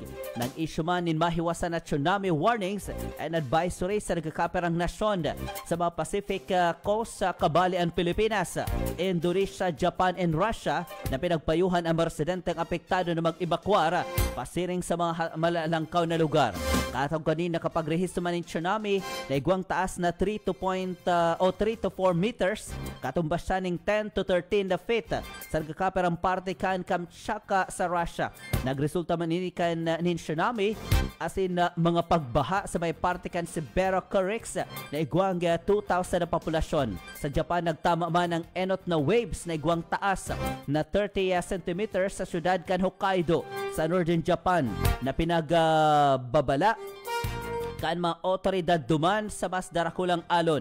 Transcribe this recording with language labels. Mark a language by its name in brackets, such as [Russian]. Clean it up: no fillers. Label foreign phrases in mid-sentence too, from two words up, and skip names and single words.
[Bikol] Nang issue man nin mahiwasan na [English] tsunami warnings and advisory [Bikol] sa nagkakaperang nasyon sa mga Pacific Coast sa Kabalian, Pilipinas, Indonesia, Japan, and Russia na pinagpayuhan ang mga residenteng apektado na mag-evakuar pasiring sa mga malalangkaw na lugar. Katong kanina kapag rehistro man ng tsunami na igwang taas na 3 to 4 meters, katumbas siya ng 10 to 13 feet sa nagkakaperang parte kan Kamchatka sa Russia. Nagresulta man ini kan nin tsunami as in mga pagbaha sa may parte kan Sibero-Kurils na igwang 2,000 na populasyon. Sa Japan nagtama man ang enot na waves na igwang taas na 30 centimeters sa syudad kan Hokkaido sa Northern Japan na pinagbabala kan mga otoridad duman sa mas darakulang alon.